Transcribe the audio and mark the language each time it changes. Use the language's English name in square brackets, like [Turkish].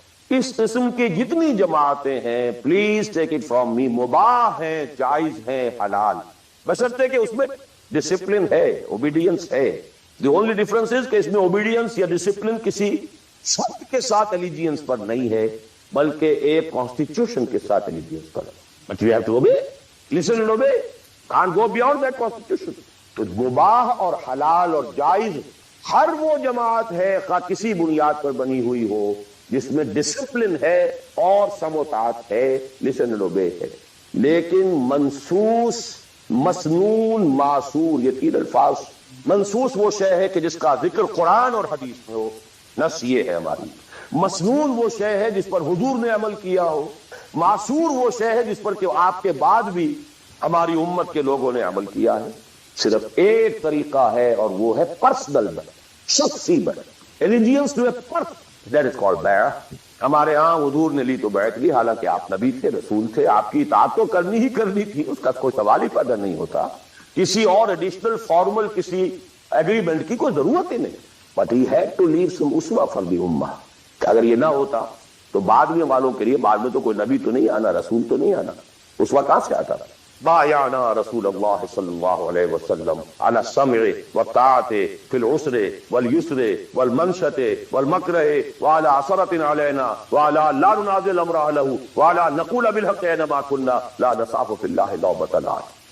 [Urdu] اس قسم کی جتنی جماعتیں ہیں [English] please take it from me, [Urdu] مباح ہیں، جائز ہیں، حلال، بشرطے کہ اس میں ڈسپلن ہے، اوبیڈینس ہے. [English] the only difference is [Urdu] کہ اس میں اوبیڈینس یا ڈسپلن کسی شرط کے ساتھ الیجینس پر نہیں ہے، بلکہ ایک کانسٹیٹیوشن کے ساتھ الیجینس پر. [English] But we have to obey, listen and obey, can't go beyond that constitution. [Urdu] تو مباح اور حلال اور جائز ہر وہ جماعت ہے خواہ کسی بنیاد پر بنی ہوئی ہو جس میں ڈسپلن ہے اور سمع و طاعت ہے، [English] listen and obey [Urdu] ہے. لیکن منسوس، مسنون، معصور، یہ تین الفاظ. منسوس وہ شے ہے کہ جس کا ذکر قرآن اور حدیث میں ہو، نص یہ ہے ہماری. مسنون وہ شے ہے جس پر حضور نے عمل کیا ہو. معصور وہ شے ہے جس پر کہ آپ کے بعد بھی ہماری امت کے لوگوں نے عمل کیا ہے. صرف ایک طریقہ ہے اور وہ ہے پرسنل بیعت، شخصی بیعت. [English] allegiance to a person، that is called [Urdu] بیعت. ہمارے ہاں حضور نے لی تو بیعت لی، حالانکہ آپ نبی تھے، رسول تھے، آپ کی اطاعت تو کرنی ہی کرنی تھی، اس کا کوئی سوال ہی پیدا نہیں ہوتا. کسی اور ایڈیشنل فارمل کسی ایگریمنٹ کی کوئی ضرورت ہی نہیں. [English] But he had to leave some uswa for the ummah. [Urdu] اگر یہ نہ ہوتا تو بعد میں والوں کے لیے، بعد میں تو کوئی نبی تو نہیں آنا، رسول تو نہیں آنا، اسوا کہاں سے آتا؟ [Arabic] بایعنا رسول اللہ صلی اللہ علیہ وسلم علی السمع والطاعۃ فی العسر والیسر والمنشۃ والمکرہ وعلی عثرۃ علینا وعلی لا ننازل امر اہلہ وعلی نقول بالحق اینما کنا لا نخاف فی اللہ لومۃ لائم.